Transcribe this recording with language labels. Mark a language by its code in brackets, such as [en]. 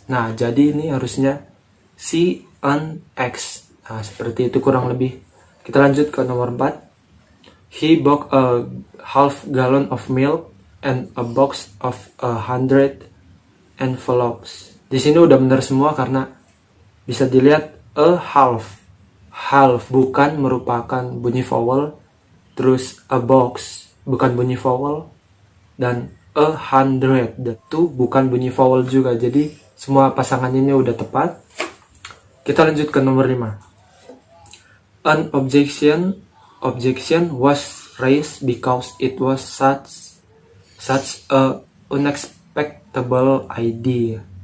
[id] Nah, jadi ini harusnya C an X. Nah, seperti itu kurang lebih. Kita lanjut ke nomor 4. [en] He bought a half gallon of milk and a box of 100 envelopes. [id] Di sini udah benar semua karena bisa dilihat a half bukan merupakan bunyi vowel, terus a box bukan bunyi vowel, dan 100 itu bukan bunyi vowel juga. Jadi semua pasangan ini udah tepat. Kita lanjut ke nomor 5. [en] An objection was raised because it was such a unexpected idea.